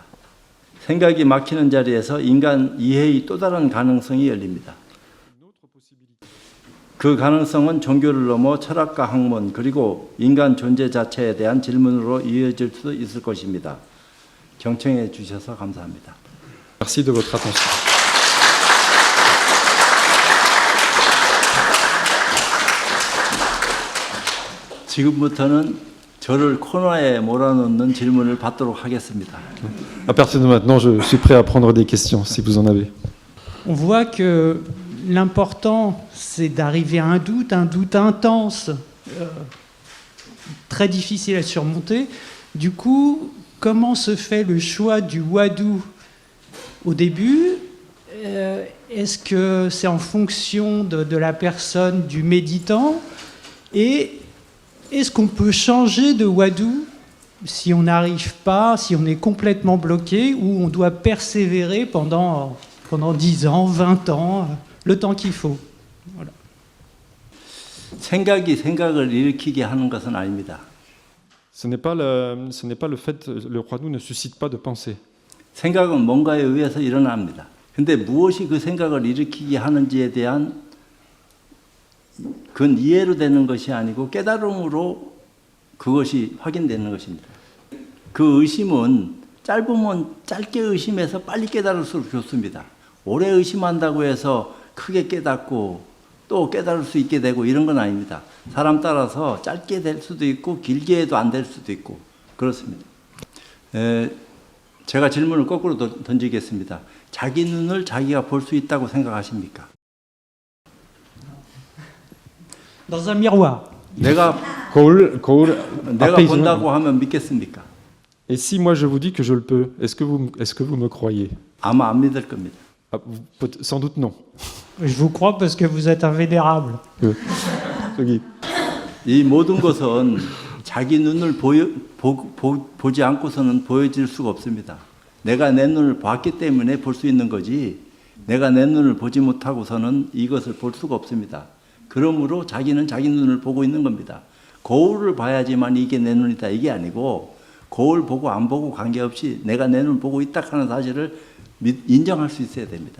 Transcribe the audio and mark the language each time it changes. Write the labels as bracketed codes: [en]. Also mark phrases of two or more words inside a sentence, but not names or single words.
[ko] 생각이 막히는 자리에서 인간 이해의 또 다른 가능성이 열립니다. 그 가능성은 종교를 넘어 철학과 학문 그리고 인간 존재 자체에 대한 질문으로 이어질 수 있을 것입니다. 경청해 주셔서 감사합니다. [fr] Merci de votre attention. [ko] 지금부터는 저를 코너에 몰아넣는 질문을 받도록 하겠습니다. [fr] À partir de maintenant, je suis prêt à prendre des questions, si vous en avez. On voit que l'important, c'est d'arriver à un doute intense, très difficile à surmonter. Du coup, comment se fait le choix du wadou au début? Est-ce que c'est en fonction de la personne, du méditant? Et est-ce qu'on peut changer de wadou si on n'arrive pas, si on est complètement bloqué, ou on doit persévérer pendant 10 ans, 20 ans, le temps qu'il faut? Voilà. [ko] 생각이 생각을 일으키게 하는 것은 아닙니다. [fr] Ce n'est pas le fait, le Huadu ne suscite pas de pensée. [ko] 생각은 뭔가에 의해서 일어납니다. 근데 무엇이 그 생각을 일으키게 하는지에 대한 그건 이해로 되는 것이 아니고 깨달음으로 그것이 확인되는 것입니다. 그 의심은 짧으면 짧게 의심해서 빨리 깨달을수록 좋습니다. 오래 의심한다고 해서 크게 깨닫고 또 깨달을 수 있게 되고 이런 건 아닙니다. 사람 따라서 짧게 될 수도 있고 길게 해도 안 될 수도 있고 그렇습니다. 제가 질문을 거꾸로 던지겠습니다. 자기 눈을 자기가 볼 수 있다고 생각하십니까? [fr] Dans un miroir. [ko] 내가 앞에 있으면- 본다고 하면 믿겠습니까? [fr] Et si moi je vous dis que je le peux, est-ce que vous me croyez? [ko] 아마 안 믿을 겁니다. [fr] Sans doute non. Je vous crois parce que vous êtes invénérable. [ko] 여기 이 모든 것은 자기 눈을 보지 않고서는 보여질 수가 없습니다. 내가 내 눈을 봤기 때문에 볼 수 있는 거지 내가 내 눈을 보지 못하고서는 이것을 볼 수가 없습니다. 그러므로 자기는 자기 눈을 보고 있는 겁니다. 거울을 봐야지만 이게 내 눈이다 이게 아니고 거울 보고 안 보고 관계없이 내가 내 눈을 보고 있다 하는 사실을 인정할 수 있어야 됩니다.